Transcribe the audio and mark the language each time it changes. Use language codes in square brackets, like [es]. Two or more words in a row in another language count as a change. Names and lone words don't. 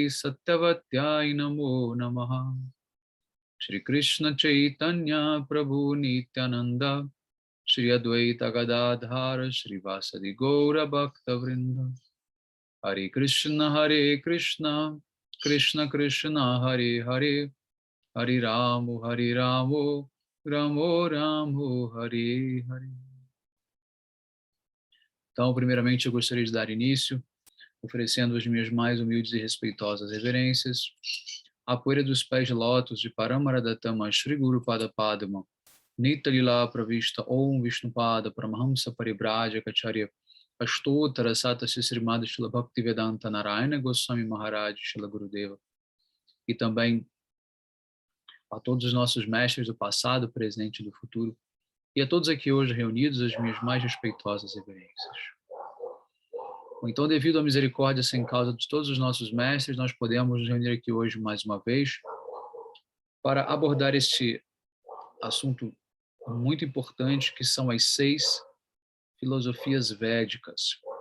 [sa] Satyavatyai Namo Namaha Shri Krishna Chaitanya Prabhu Nityananda Shri Advaita Gadadhara Shri Vasadi Gaura Bhakta Vrinda Hare Krishna Krishna Krishna Hare Hare Hare Ramo Ramo Ramo Hare Hare. [pt] Então, primeiramente, eu gostaria de dar início, oferecendo as minhas mais humildes e respeitosas reverências, à poeira dos pés de lótus de [sa] Paramaradatama Shri Guru Pada Padma, Nita Lila Pravista Om Vishnupada Paramahamsa Paribrajacharya Astottara Sata Srimad Shila Bhaktivedanta Narayana Goswami Maharaj Shila Gurudeva, [pt] e também a todos os nossos mestres do passado, presente e do futuro, e a todos aqui hoje reunidos, as minhas mais respeitosas reverências. Então, devido à misericórdia sem causa de todos os nossos mestres, nós podemos nos reunir aqui hoje mais uma vez para abordar este assunto muito importante, que são as 6 filosofias védicas.